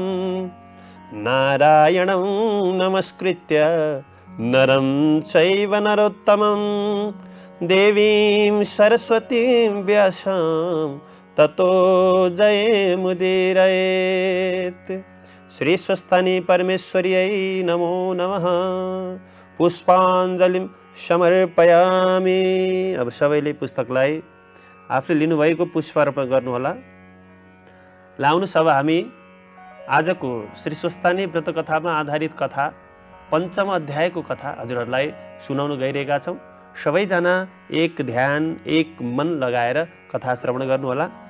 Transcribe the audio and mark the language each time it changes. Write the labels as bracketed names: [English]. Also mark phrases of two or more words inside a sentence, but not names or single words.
[Sanskrit] नारायणं नमस्कृत्य नरं चैव नरोत्तमं देवीं सरस्वतीं व्यासं ततो जयमुदीरयेत्। श्री स्वस्थानी परमेश्वर्यै नमो नमः। पुष्पाञ्जलिं समर्पयामि। [Nepali] अब सबैले पुस्तकलाई आफूले लिनुभएको पुष्प अर्पण गर्नुहोला। लाउनुस् अब हामी आजको श्री स्वस्थानी व्रत कथामा आधारित कथा पञ्चम अध्यायको कथा हजुरहरूलाई सुनाउन गइरहेका छौँ। सबैजना एक ध्यान एक मन लगाएर कथा श्रवण गर्नुहोला।